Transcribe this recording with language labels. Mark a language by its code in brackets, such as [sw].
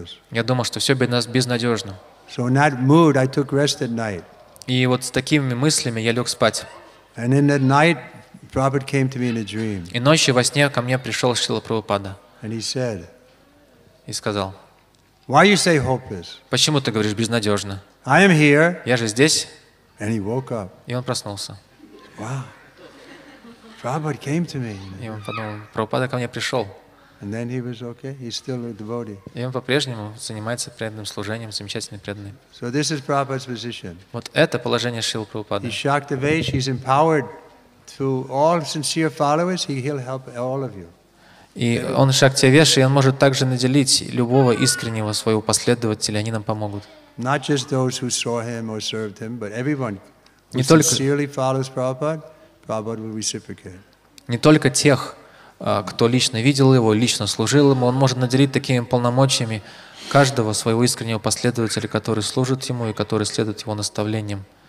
[ru] Я думал, что все безнадежно. [en] So in that mood, I took rest at night. [ru] И вот с такими мыслями я лег спать. [en] And in that night, Prabhupada came to me in a dream. [ru] И ночью во сне ко мне пришел Шрила Прабхупада. [en] And he said, [ru] и сказал: [en] why you say hopeless? [ru] Почему ты говоришь безнадежно? [en] I am here. [ru] Я же здесь. [en] And he woke up. [ru] И он проснулся. [en] Wow. Prabhupada came to me. [ru] И он подумал: Прабхупада ко мне пришел. [en] And then he was okay. He's still a devotee. [ru] И он по-прежнему занимается преданным служением, замечательный преданный. [en] So this is Prabhupada's position. [ru] Вот это положение Шрилы Прабхупады. [en] He's Shaktavesh. He's empowered to all sincere followers. He'll help all of you. [ru] И он Шактивеш, и он может также наделить любого искреннего своего последователя, они нам помогут. [en] Not just those who saw him or served him, but everyone who sincerely follows Prabhupada, Prabhupada will reciprocate. [ru] Не только тех, кто лично видел его, лично служил ему, он может наделить такими полномочиями каждого своего искреннего последователя, который служит ему и который следует его наставлениям.